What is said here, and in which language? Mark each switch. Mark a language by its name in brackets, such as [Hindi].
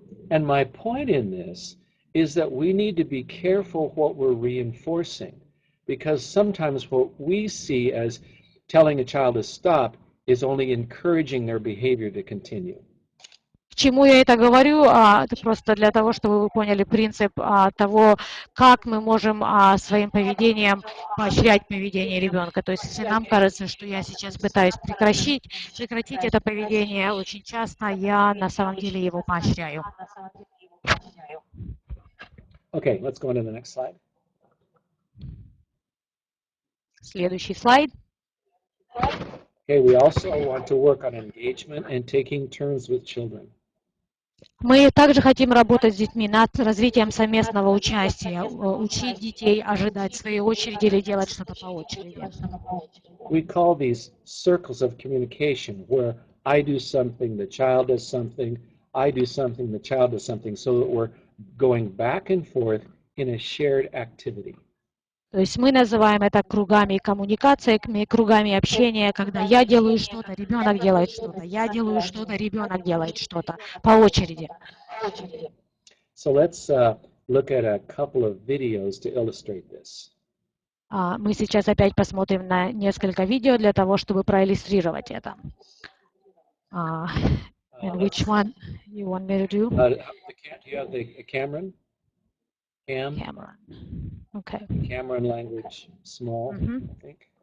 [English] And my point in this is that we need to be careful what we're reinforcing, because sometimes what we see as telling a child to stop is only encouraging their behavior to continue. [Russian] К чему я это говорю? Это просто для того, чтобы вы поняли принцип того, как мы можем своим поведением поощрять поведение ребенка. То есть, если нам кажется, что я сейчас пытаюсь прекратить это поведение, очень часто я на самом деле его поощряю. [English] Okay, let's go on to the next slide. [Russian] Следующий слайд. [English] Okay, we also want to work on engagement and taking turns with children. [Russian] Мы также хотим работать с детьми над развитием совместного участия, учить детей ожидать своей очереди или делать что-то по очереди. [English] We call these circles of communication, where I do something, the child does something, I do something, the child does something, so that we're going back and forth in a shared activity. [Russian] То есть мы называем это кругами коммуникации, кругами общения, когда я делаю что-то, ребенок делает что-то, я делаю что-то, ребенок делает что-то, по очереди. [English] So let's look at a couple of videos to illustrate this. [Russian] Мы сейчас опять посмотрим на несколько видео для того, чтобы проиллюстрировать это. [English] And which one you want me to do? Do you have the Cameron? Cameron. Okay. Cameron language, small, I think.